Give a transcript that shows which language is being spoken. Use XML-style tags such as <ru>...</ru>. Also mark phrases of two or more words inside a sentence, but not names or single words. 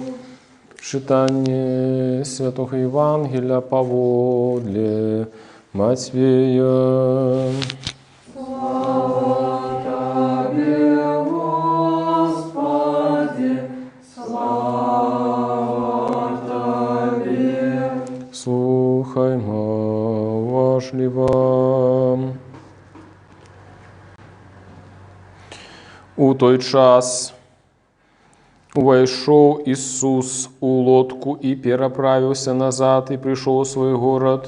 <ru>Читание Святого Евангелия поводле Матвея. Слава Тебе, Господи, слава Тебе.</ru> <uk>Слухаймо уважливо.</uk> <be>У той час увайшоў Ісус у лодку і пераправіўся назад і прыйшоў у свой горад.</be>